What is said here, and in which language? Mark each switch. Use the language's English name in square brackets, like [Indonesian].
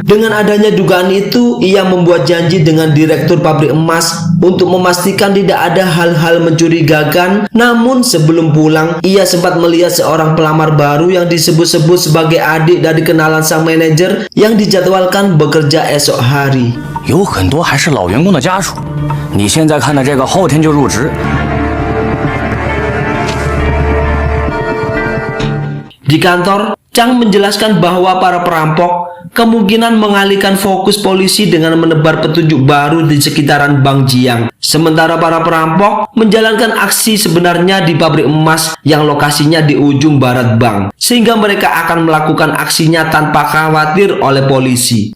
[Indonesian] Dengan adanya dugaan itu, ia membuat janji dengan direktur pabrik emas untuk memastikan tidak ada hal-hal mencurigakan. Namun sebelum pulang, ia sempat melihat seorang pelamar baru yang disebut-sebut sebagai adik dari kenalan sang manajer yang dijadwalkan bekerja esok hari. [Chinese] 有很多还是老员工的家属。你现在看的这个后天就入职。 [Indonesian] Di kantor, Chang menjelaskan bahwa para perampok kemungkinan mengalihkan fokus polisi dengan menebar petunjuk baru di sekitaran Bank Jiang. Sementara para perampok menjalankan aksi sebenarnya di pabrik emas yang lokasinya di ujung barat bank, sehingga mereka akan melakukan aksinya tanpa khawatir oleh polisi.